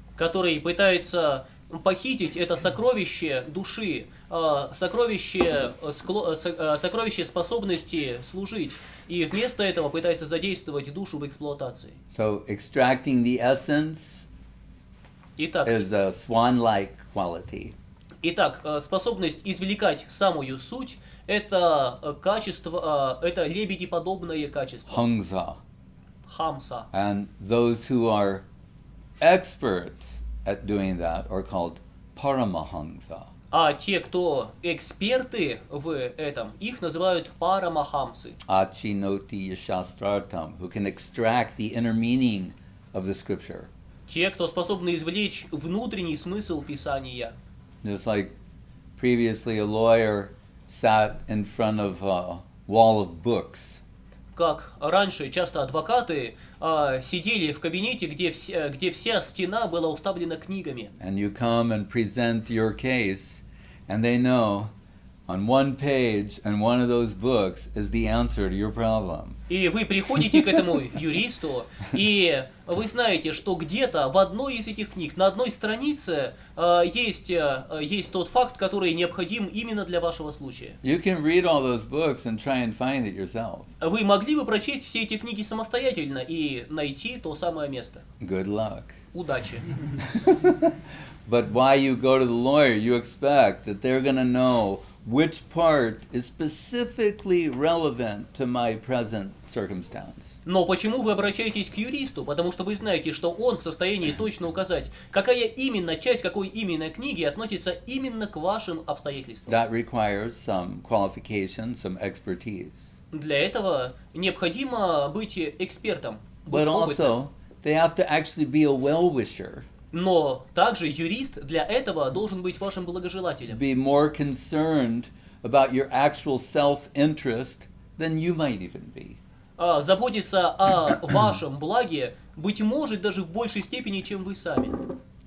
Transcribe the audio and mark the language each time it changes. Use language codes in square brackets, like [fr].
[ru] Который пытается похитить это сокровище души, сокровище способности служить, и вместо этого пытается задействовать душу в эксплуатации. [en] So extracting the essence is a swan-like quality. [ru] Итак, способность извлекать самую суть – это качество, это лебедеподобное качество. [sa] Hamsa. [ru] Хамса. [en] And those who are experts at doing that are called Paramahamsa. [ru] А те, кто эксперты в этом, их называют парамахамсы. [sa] Achinoti yashastrartam, [en] who can extract the inner meaning of the scripture. [ru] Те, кто способны извлечь внутренний смысл Писания. [en] Just like previously a lawyer sat in front of a wall of books. [ru] Как раньше часто адвокаты сидели в кабинете, где вся стена была уставлена книгами. [en] And you come and present your case, and they know on one page in one of those books is the answer to your problem. [ru] И вы приходите к этому юристу, и вы знаете, что где-то в одной из этих книг, на одной странице есть тот факт, который необходим именно для вашего случая. [en] You can read all those books and try and find it yourself. [ru] Вы могли бы прочесть все эти книги самостоятельно и найти то самое место. [en] Good luck. [ru] Удачи. [en] But why you go to the lawyer, you expect that they're going to know which part is specifically relevant to my present circumstance. [ru] Но почему вы обращаетесь к юристу? Потому что вы знаете, что он в состоянии точно указать, какая именно часть какой именно книги относится именно к вашим обстоятельствам. [en] That requires some qualification, some expertise. [ru] Для этого необходимо быть экспертом, быть [en] But also, they have to actually be a well-wisher. [ru] Но также юрист для этого должен быть вашим благожелателем. [en] Be more concerned about your actual self-interest than you might even be. [ru] Заботиться о вашем благе, быть может, даже в большей степени, чем вы сами.